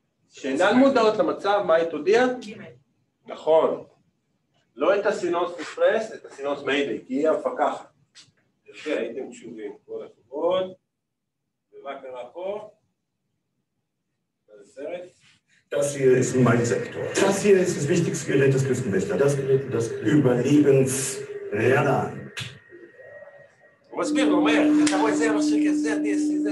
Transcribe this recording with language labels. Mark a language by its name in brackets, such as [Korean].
[Hebrew] שאינן מודעות למצב, מה היא תודיע? נכון. לא את הסילונס דיסטרס, את הסילונס מיידי, כי היא המפקחת. יפה, הייתם קשובים, כל הכבוד. ומה קרה פה? זה סרט? [German] Das hier ist mein Sektor. Das hier ist das wichtigste Gerät des Küstenwächters. Das Gerät, das Überlebensradar. [Hebrew] הוא מסביר, הוא אומר, אתה רואה זה השקט, זה ה-DSC, זה...